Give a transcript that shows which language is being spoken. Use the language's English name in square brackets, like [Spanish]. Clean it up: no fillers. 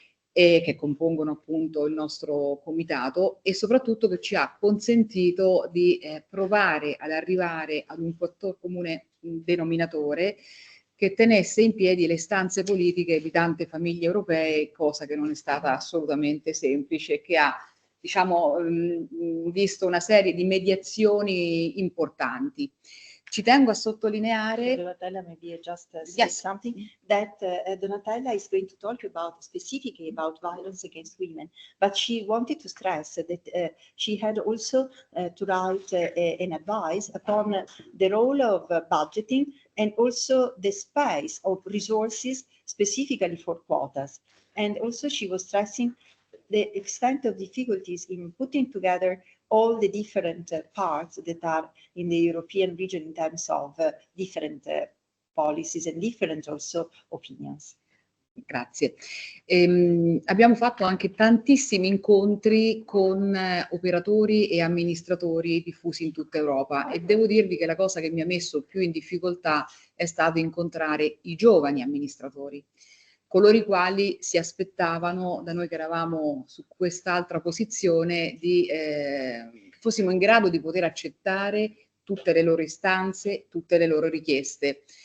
[Italian] che compongono appunto il nostro comitato, e soprattutto che ci ha consentito di provare ad arrivare ad un fattore comune denominatore che tenesse in piedi le istanze politiche di tante famiglie europee, cosa che non è stata assolutamente semplice e che ha, diciamo, visto una serie di mediazioni importanti. Ci tengo a sottolineare, [English] Donatella, maybe I just say yes, something, that Donatella is going to talk about specifically about violence against women, but she wanted to stress that she had also to write an advice upon the role of budgeting and also the space of resources specifically for quotas. And also she was stressing the extent of difficulties in putting together all the different parts that are in the European region in terms of different policies and different also opinions. [Italian] Grazie. Abbiamo fatto anche tantissimi incontri con operatori e amministratori diffusi in tutta Europa, e devo dirvi che la cosa che mi ha messo più in difficoltà è stato incontrare i giovani amministratori, coloro i quali si aspettavano da noi, che eravamo su quest'altra posizione, che fossimo in grado di poter accettare tutte le loro istanze, tutte le loro richieste.